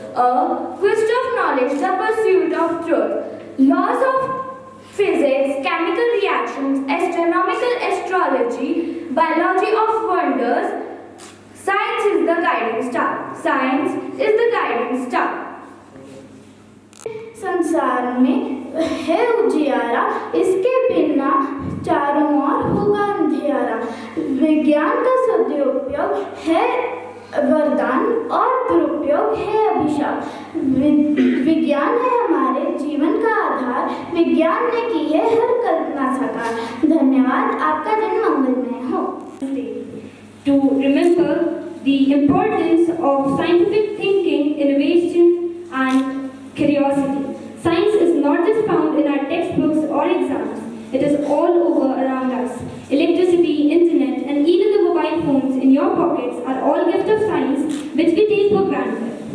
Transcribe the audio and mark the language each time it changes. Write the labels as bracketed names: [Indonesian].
[English] A quest of knowledge, the pursuit of truth. Laws of physics, chemical reactions, astronomical astrology, biology of wonders. Science is the guiding star. Science is the guiding star. [Hindi] संसार में है उजियारा, इसके बिना चारों ओर होगा अंधियारा। विज्ञान का सदुपयोग है वरदान और दुरुपयोग है अभिशाप। विज्ञान है हमारे जीवन का आधार, विज्ञान ने की है हर कल्पना साकार। धन्यवाद, आपका दिन मंगलमय हो। [English] To remember the importance of scientific thinking, innovation and curiosity. Science is not just found in our textbooks or exams, it is all over around us. Electricity, internet and even the mobile phones in your pockets are all gifts of science which we take for granted.